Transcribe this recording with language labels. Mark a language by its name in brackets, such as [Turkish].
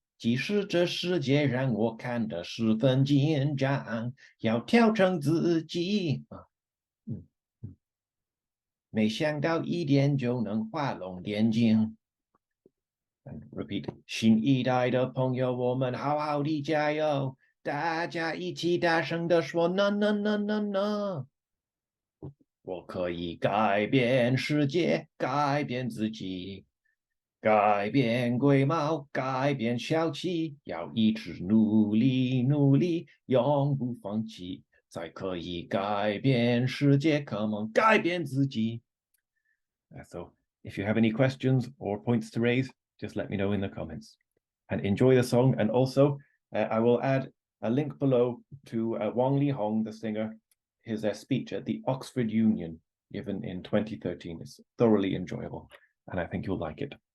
[Chinese] 即使这世界让我看得十分紧张，要调整自己。没想到一点就能画龙点睛。 [English] Repeat， [Chinese] 新一代的朋友，我们好好的加油！大家一起大声地说 "No No No No No"。我可以改变世界，改变自己，改变龟毛，改变小气，要一直努力努力，永不放弃，才可以改变世界。 [English] Come on， [Chinese] 改变自己。 [English] So if you have any questions or points to raise, just let me know in the comments. And enjoy the song. And also, I will add a link below to Wang Li Hong, the singer, his speech at the Oxford Union given in 2013. It's thoroughly enjoyable, and I think you'll like it.